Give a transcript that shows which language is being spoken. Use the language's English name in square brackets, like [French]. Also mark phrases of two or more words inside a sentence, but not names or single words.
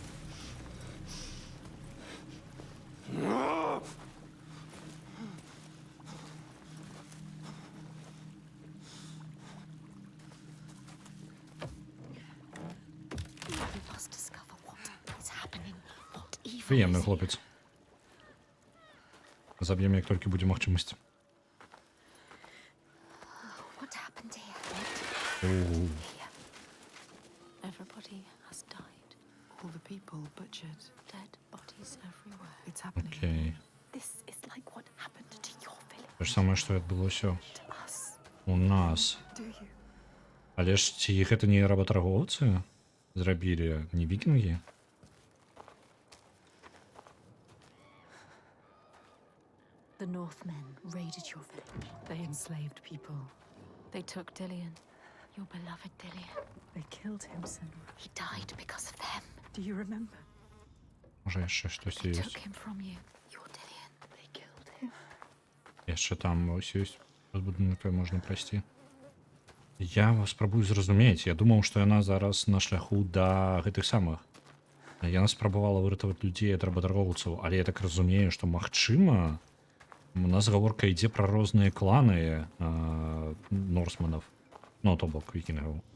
[English] We must discover what is happening. What evil [Ukrainian] Приємний [English] is [Ukrainian] хлопець. Заб'ємо, як тільки буде можливість. [English] What happened here? Ого. Everybody has died. All the people butchered. Dead bodies everywhere. It's happening. Окей. This is like what happened to your village. [Ukrainian] Те ж саме, [Belarusian] што адбылося [English] To us. [Belarusian] у нас. [English] Do you? [Belarusian] Але ж ці гэта не работарговцы зрабілі, не вікінгі? [English] The Northmen raided your village. They enslaved people. They took Dillion, your beloved Dillion. They killed him, Senwa. He died because of them. Do you remember? [Belarusian] Може яшчэ штось [English] They [Belarusian] ёсць? [English] took him from you, your Dillion. They killed him. [Belarusian] Яшчэ там ось ёсць будынак, той можна прайсці. Я вас спрабую зразумець. Я думаў, што яна зараз на шляху да гэтых самых. Яна спрабавала выратаваць людзей ад работарговцаў, але я так разумею, што магчыма, у нас гаворка ідзе пра розныя кланы норсманаў, ну то бок вікінгаў.